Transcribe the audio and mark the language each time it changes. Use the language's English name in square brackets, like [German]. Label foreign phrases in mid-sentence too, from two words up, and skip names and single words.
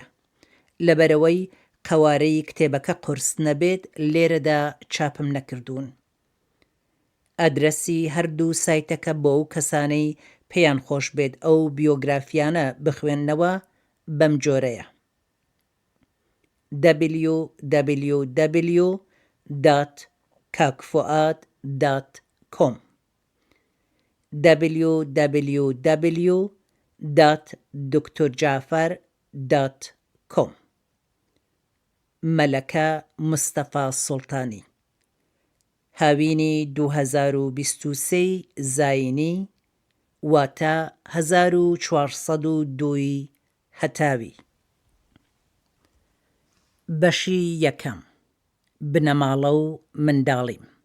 [Central Kurdish] لەبەرەوەی قەوارەی کتێبەکە قورس نەبێت لێرەدا چاپم نەکردوون. ئەدرەسی هەردوو سایتەکە بۆ ئەو کەسانەی پێیان خۆش بێت ئەو بیۆگرافیانە بخوێننەوە بەم جۆرەیە: www.kakfuad.com www.drjafar.com مەلەکە مستەفا سوڵتانی، هاوینی 2023 زاینی واتە 1402 هەتاوی. بەشی یەکەم: بنەماڵە و منداڵیم.